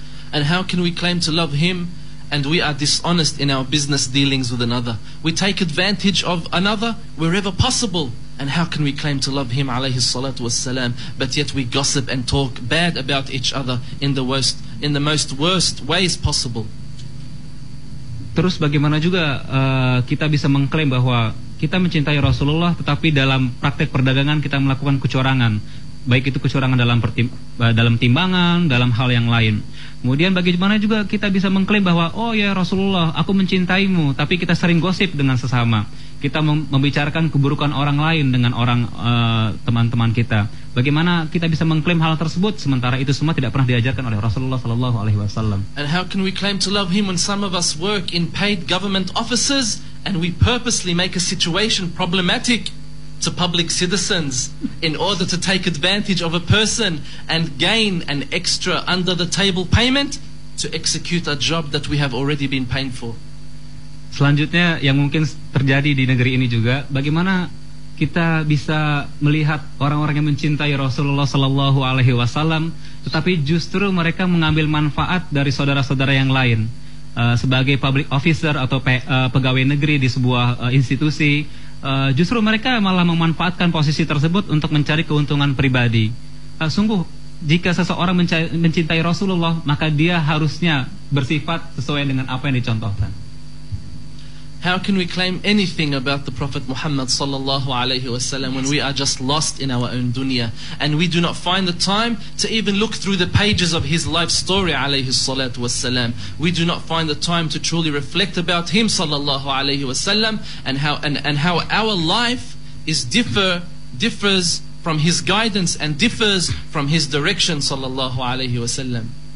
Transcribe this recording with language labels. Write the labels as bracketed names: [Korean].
[English] And how can we claim to love him and we are dishonest in our business dealings with another. We take advantage of another wherever possible. And how can we claim to love him alayhi salatu wassalam, but yet we gossip and talk bad about each other in the most worst ways possible? [Indonesian] Terus bagaimana juga kita bisa mengklaim bahwa kita mencintai Rasulullah, tetapi dalam praktek perdagangan kita melakukan kecurangan, baik itu kecurangan dalam timbangan, dalam hal yang lain. Kemudian bagaimana juga kita bisa mengklaim bahwa oh ya Rasulullah, aku mencintaimu, tapi kita sering gosip dengan sesama. Kita membicarakan keburukan orang lain dengan orang teman-teman kita. Bagaimana kita bisa mengklaim hal tersebut sementara itu semua tidak pernah diajarkan oleh Rasulullah sallallahu alaihi wasallam? [English] And how can we claim to love him when some of us work in paid government offices and we purposely make a situation problematic to public citizens in order to take advantage of a person and gain an extra under the table payment to execute a job that we have already been paying for? [Indonesian] Selanjutnya yang mungkin terjadi di negeri ini juga, bagaimana kita bisa melihat orang-orang yang mencintai Rasulullah sallallahu alaihi wasallam tetapi justru mereka mengambil manfaat dari saudara-saudara yang lain. Sebagai [English] public officer [Indonesian] atau pegawai negeri di sebuah institusi, justru mereka malah memanfaatkan posisi tersebut untuk mencari keuntungan pribadi. Sungguh jika seseorang mencintai Rasulullah, maka dia harusnya bersifat sesuai dengan apa yang dicontohkan. [English] How can we claim anything about the Prophet Muhammad sallallahu alaihi wasallam when we are just lost in our own dunya and we do not find the time to even look through the pages of his life story alaihi salatu wassalam? We do not find the time to truly reflect about him sallallahu alaihi wasallam and how our life is differs from his guidance and differs from his direction sallallahu alaihi wasallam.